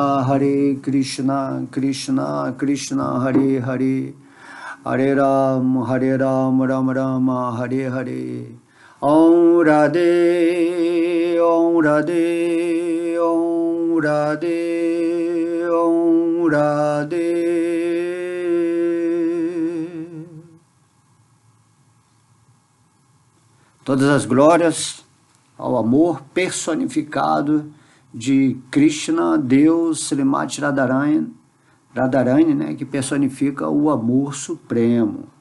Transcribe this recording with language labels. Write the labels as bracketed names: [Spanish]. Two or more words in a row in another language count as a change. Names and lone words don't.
[Sanskrit] Krishna Krishna Hare Hare Hare Ram Ram Rama Hare Hare Om Radhe Om Radhe Om Radhe Om Radhe. [Portuguese] Todas as glórias ao amor personificado de Krishna, Deus, Srimati Radharani, né, que personifica o amor supremo.